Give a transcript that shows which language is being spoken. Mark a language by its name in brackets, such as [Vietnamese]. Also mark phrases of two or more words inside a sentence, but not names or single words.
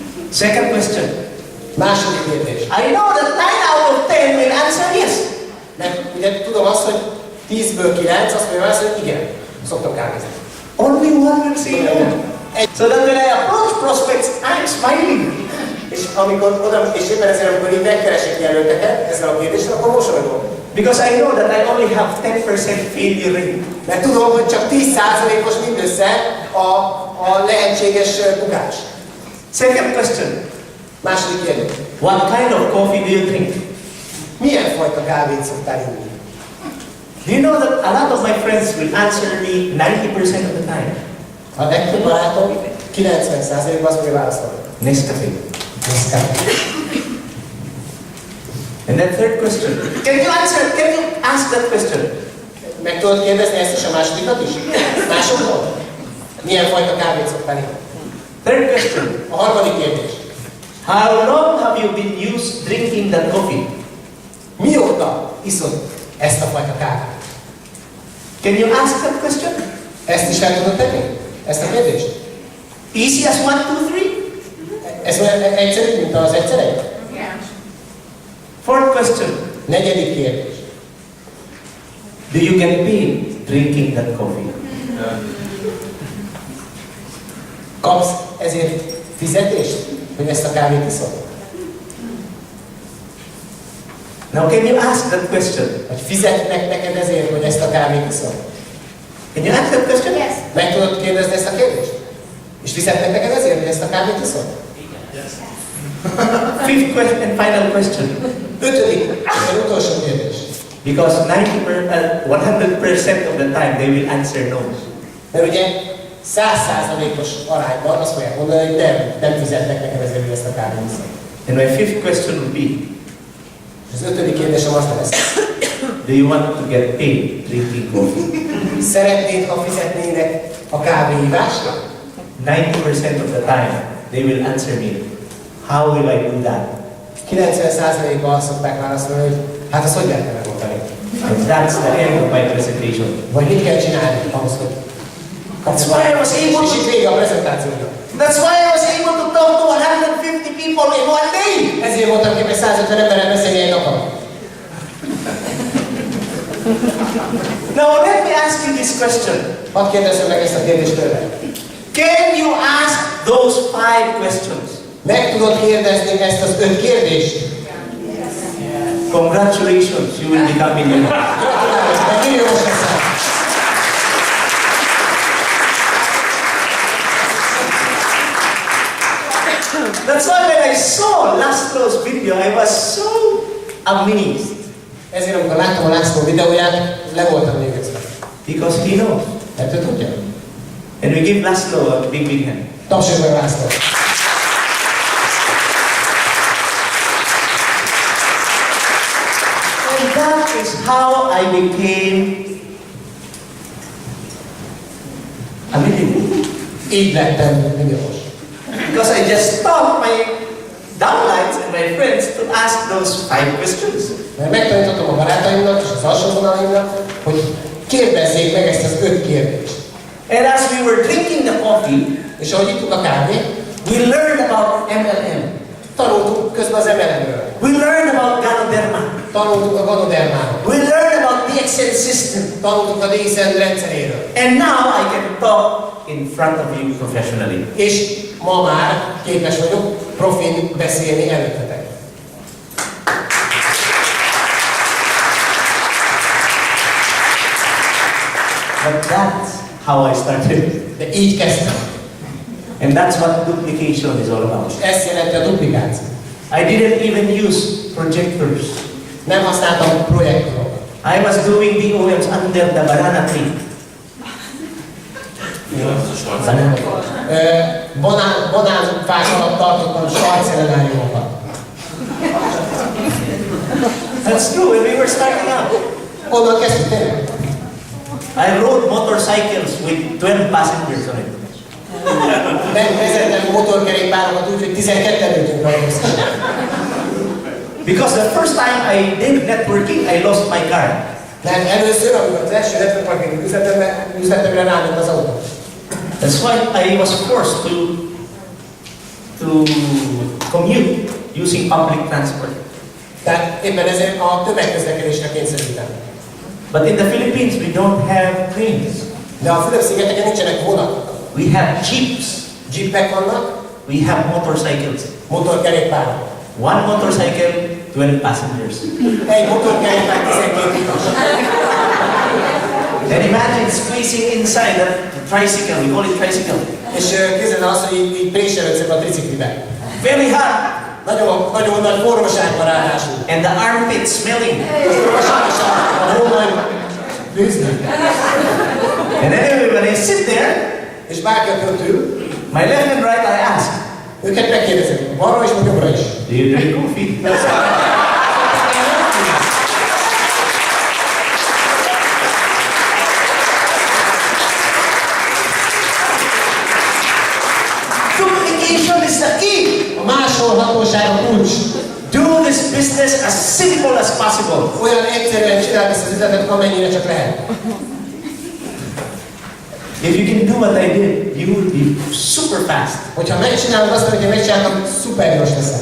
[English] Second question. [Hungarian] Második kérdés. [English] I know that 9 out of 10 will answer yes. [Hungarian] Mert ugye tudom azt, hogy 10-ből 9 azt mondja azt, hogy igen, szoktam kávézni. [English] Only one will say no. So that when I approach prospects, I'm smiling. [Hungarian] És amikor oda, és éppen ezért, amikor így megkeresek jelölteket ezzel a kérdéssel, akkor mosolygom. [English] Because I know that I only have 10% failure rate. [Hungarian] Mert tudom, hogy csak 10%-os mindössze a lehetséges bukás. [English] Second question. [Hungarian] Második kérdés. [English] What kind of coffee do you drink? [Hungarian] Milyen fajta kávét szoktál inni? [English] Do you know that a lot of my friends will answer me 90% of the time? [Hungarian] A legtöbb barátom 90%-ban azt fogja válaszolni. [English] Nescafe. [Hungarian] Nescafe. [English] And then third question. Can you ask that question? [Hungarian] Meg tudod kérdezni ezt is a másodikat is? Másodból? Milyen fajta kávét szoktál inni? [English] Third question. [Hungarian] A harmadik kérdés. [English] How long have you been used drinking that coffee? [Hungarian] Mióta iszod ezt a fajta kávét? [English] Can you ask that question? [Hungarian] Ezt is fel tudod tenni? Ezt a kérdést? [English] Easy as 1, 2, 3? [Hungarian] Ez olyan egyszerű, mint az egyszerű? [English] Fourth question. [Hungarian] Negyedik kérdés. [English] Do you get paid drinking that coffee? [Hungarian] Kapsz ezért fizetést, hogy ezt a kávét iszod? [English] Now can you ask that question? [Hungarian] Vagy fizetnek neked ezért, hogy ezt a kávét iszod? [English] Can you ask that question? Yes. [Hungarian] Meg tudod kérdezni ezt a kérdést? És fizetnek neked ezért, hogy ezt a kávét iszod? [English] Fifth question and final question. [Hungarian] Ötödik, az utolsó kérdés. [English] Because 100% of the time they will answer no. [Hungarian] Mert ugye 100%-os arányban azt fogják mondani, hogy nem fizetnek neked ezért, hogy ezt a kávét iszod. [English] And my fifth question would be, [Hungarian] Az ötödik kérdésem az lesz. [English] do you want to get paid drinking coffee? [Hungarian] Szeretnéd, ha fizetnének a kávéívásra? [English] 90% of the time they will answer me, how will I do that? [Hungarian] 90%-ban azt szokták válaszolni, hogy hát azt hogy lehetne megoldani? [English] And that's the end of my presentation. [Hungarian] Vagy mit kell csinálni ahhoz, hogy [English] That's why I was able [Hungarian] és [English] to, [Hungarian] itt vége a prezentációnak. [English] that's why I was able to talk to 150 people in one day. [Hungarian] Ezért voltam képes 150 emberrel beszélni egy nap alatt. [English] Now let me ask you this question. [Hungarian] Hadd kérdezzem meg ezt a kérdést tőle. [English] Can you ask those 5 questions? [Hungarian] Meg tudod kérdezni ezt az 5 kérdést? [English] Congratulations, you will become millionaire. [Hungarian] Gratulálok, meg milliós leszel. [English] That's why when I saw Laszlo's video, I was so amazed. [Hungarian] Ezért amikor láttam a László videóját, le voltam végezve. [English] Because he knows. [Hungarian] Mert ő tudja. [English] And we give Laszlo a big hand. [Hungarian] Tapsolj meg László. [English] And that is how I became a millionaire. [Hungarian] Így lettem milliós. [English] Because I just stopped my downlines and my friends to ask those 5 questions. [Hungarian] Mert megtanítottam a barátaimnak és az alsóvonalaimnak, hogy kérdezzék meg ezt az 5 kérdést. [English] And as we were drinking the coffee, [Hungarian] És ahogy ittuk a kávét, [English] we learned about MLM. [Hungarian] tanultunk közben az MLM-ről. [English] We learned about Ganoderma. [Hungarian] Tanultunk a ganodermáról. [English] We learned about the Excel system. [Hungarian] Tanultunk a DSN rendszeréről. [English] And now I can talk in front of you professionally. [Hungarian] És ma már képes vagyok profin beszélni előttetek. [English] But that's how I started. [Hungarian] De így kezdtem. [English] And that's what duplication is all about. [Hungarian] És ezt jelenti a duplikáció. [English] I didn't even use projectors. [Hungarian] Nem használtam projektorokat. [English] I was doing DOMs under the banana tree. [Hungarian] Banánfák alatt tartottam sajtszenenáriumokat. [English] That's true, when we were starting out. [Hungarian] Onnan kezdtük tényleg. [English] I rode motorcycles with 12 passengers on it. [Hungarian] Vezettem motorkerékpárokat úgy, hogy 12-en ültünk rajta összesen. [English] Because the first time I did networking, I lost my car. [Hungarian] Mert először, amikor az első networking üzletemre ráment az autó. [English] That's why I was forced to to commute using public transport. [Hungarian] Tehát éppen ezért a tömegközlekedésre kényszerítem. [English] But in the Philippines, we don't have trains. [Hungarian] De a Fülöp-szigeteken nincsenek vonatok. [English] We have jeeps. [Hungarian] Jeepek vannak, [English] We have motorcycles. [Hungarian] motorkerékpárok. [English] One motorcycle, 12 passengers. [Hungarian] Egy motorkerékpár 12 utas. [English] Then imagine squeezing inside the tricycle. We call it tricycle. [Hungarian] És képzeld el azt, hogy így préselődsz ebbe a triciklibe. [English] Very hot. [Hungarian] Nagyon nagy forróság van ráadásul. [English] And the armpit smelling. [Hungarian] A hónaj bűzni. [English] And anyway, when I sit there, [Hungarian] És bárki, aki ott ül, [English] my left and right, I ask, [Hungarian] őket megkérdezem, balra is, vagy jobbra is. [English] do you drink coffee? Communication is the key. [Hungarian] A másolhatóság a kulcs. [English] Do this business as simple as possible. [Hungarian] Olyan egyszerűen csináld ezt az üzletet, amennyire csak lehet. [English] If you can do what I did, you would be super fast. [Hungarian] Hogyha megcsinálod azt, hogy én megcsináltam, szuper gyors leszel.